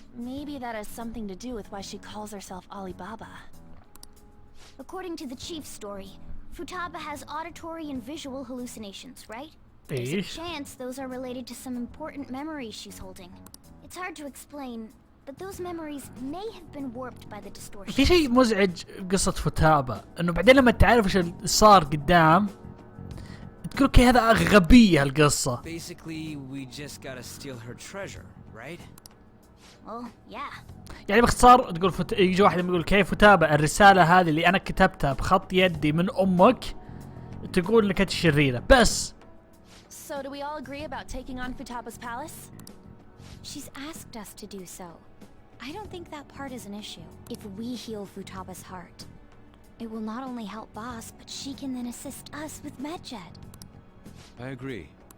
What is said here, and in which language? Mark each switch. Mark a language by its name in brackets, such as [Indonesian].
[English] Maybe that has something to do with why she calls herself Alibaba. According to the chief's story, Futaba has auditory and visual hallucinations, right? There's a [Arabic] ايش؟ [English] chance those are related to some important memories she's holding. It's hard to explain, but those memories may have been warped by the distortion. [Arabic] في شيء مزعج بقصة فتابة انه بعدين لما تعرف ايش اللي صار قدام تقول اوكي هذا غبية القصة. [English] Basically, we just gotta steal her treasure, right? Well, yeah. [Arabic] يعني باختصار تقول يجي واحد يقول كيف فتابة الرسالة هذه اللي انا كتبتها بخط يدي من امك تقول انك انت شريرة بس. [English] So do we all agree about taking on Futaba's palace? She's asked us to do so. I don't think that part is an issue. If we heal Futaba's heart, it will not only help Boss, but she can then assist us with Medjed. I agree.